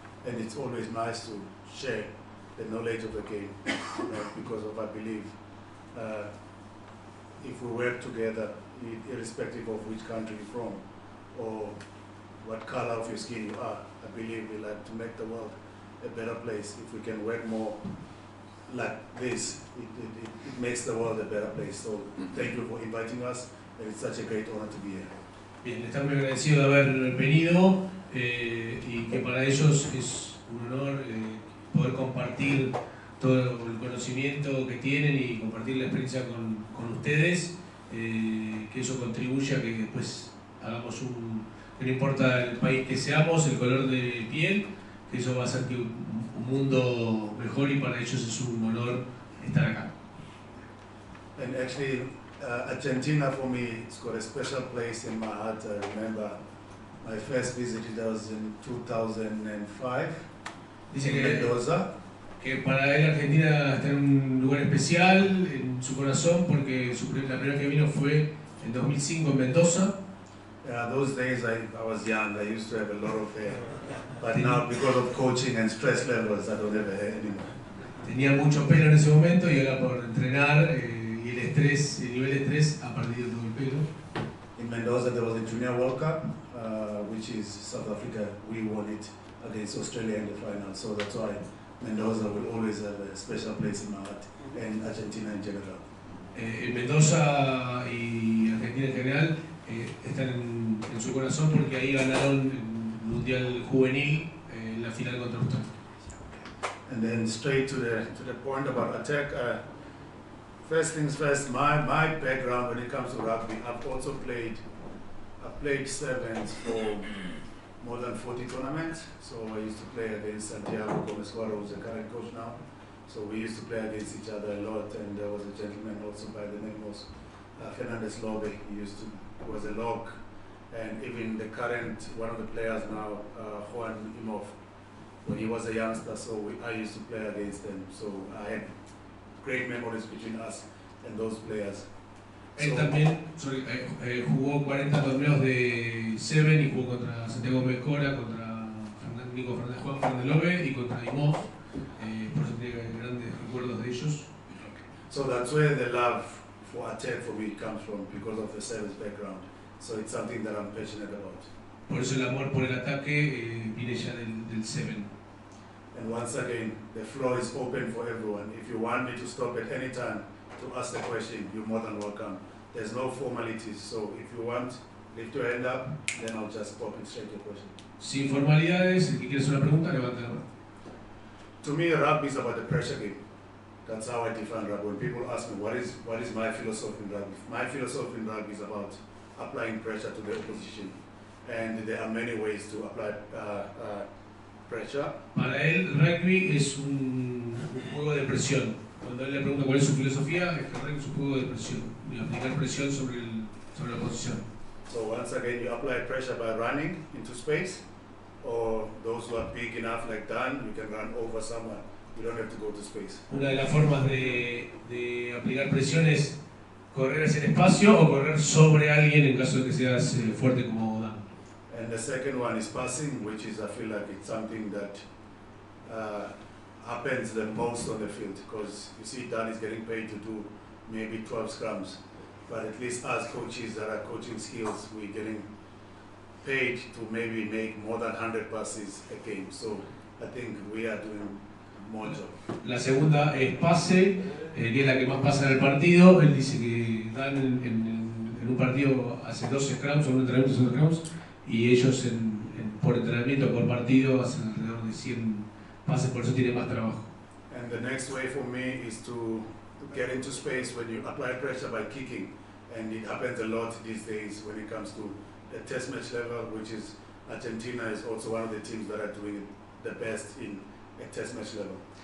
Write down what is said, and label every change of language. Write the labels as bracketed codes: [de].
[en] And it's always nice to share the knowledge of the game, because of I believe if we work together, irrespective of which country you're from or what color of your skin you are, I believe we like to make the world a better place. If we can work more like this, it makes the world a better place. So thank you for inviting us, and it's such a great honor to be here. [es] Bien, están muy agradecidos de haber venido y que para ellos es un honor poder compartir todo el conocimiento que tienen y compartir la experiencia con ustedes, que eso contribuye a que después hagamos que no importa el país que seamos, el color de piel, que eso va a hacer que un mundo mejor, y para ellos es un honor estar acá. [en] And actually, Argentina for me has got a special place in my heart. I remember my first visit, it was in 2005 [es] Dice [en] in Mendoza. [es] que para él Argentina está en un lugar especial en su corazón porque la primera vez que vino fue en 2005 en Mendoza. [en] Those days I was young, I used to have a lot of hair, but now because of coaching and stress levels I don't have hair anymore. [es] Tenía mucho pelo en ese momento y ahora por entrenar y el nivel de estrés ha perdido todo el pelo. [en] In Mendoza there was a Junior World Cup, which is South Africa. We won it against Australia in the final, so that's why Mendoza will always have a special place in my heart, and Argentina in general. [es] En Mendoza y Argentina en general están en su corazón porque ahí ganaron el Mundial Juvenil en la final contra Australia. [en] And then straight to the point about attack. First things first, my background when it comes to rugby, I've played sevens for more than 40 tournaments. So I used to play against Santiago Gomez, who's the current coach now. So we used to play against each other a lot, and there was a gentleman also by the name of Fernandez Lobe. He was a lock, and even the current one of the players now, Juan Imhoff, when he was a youngster, so I used to play against them. So I had great memories between us and those players. [es] Él también jugó 40 torneos de Seven y jugó contra Santiago Mejora, contra Juan Fernández Lobe y contra Imhoff. Por eso tiene grandes recuerdos de ellos. [en] So that's where the love for attack for me comes from, because of the service background. So it's something that I'm passionate about. [es] Por eso el amor por el ataque viene ya del Seven. [en] And once again, the floor is open for everyone. If you want me to stop at any time to ask the question, you're more than welcome. There's no formalities, so if you want, lift your hand up, then I'll just pop it straight to your question. [es] Sin formalidades, el que quiere hacer una pregunta, levanta la mano. [en] To me, rugby is about the pressure game. That's how I define rugby. When people ask me what is my philosophy in rugby, my philosophy in rugby is about applying pressure to the opposition, and there are many ways to apply pressure. [es] Para él, rugby es un juego de presión. Cuando él le pregunta cuál es su filosofía, es que el rugby es un juego de presión, y aplicar presión sobre la oposición. [en] So once again, you apply pressure by running into space, or those who are big enough like Dan, you can run over someone. You don't have to go to space. [es] Una de las formas de aplicar presión es correr hacia el espacio o correr sobre alguien en caso de que seas fuerte como Dan. [en] And the second one is passing, which is, I feel like it's something that happens the most on the field, because you see Dan is getting paid to do maybe 12 scrums, but at least as coaches that are coaching skills, we're getting paid to maybe make more than 100 passes a game. So I think we are doing more job. [es] La segunda es pase, que es la que más pasa en el partido. Él dice que Dan en un partido hace 12 scrums, o un entrenamiento de 12 scrums, y ellos por entrenamiento, por partido, hacen alrededor de 100 pases, por eso tiene más trabajo. [en] And the next way for me is to get into space when you apply pressure by kicking, and it happens a lot these days when it comes to the test match level, which is Argentina is also one of the teams that are doing the best in a test match level.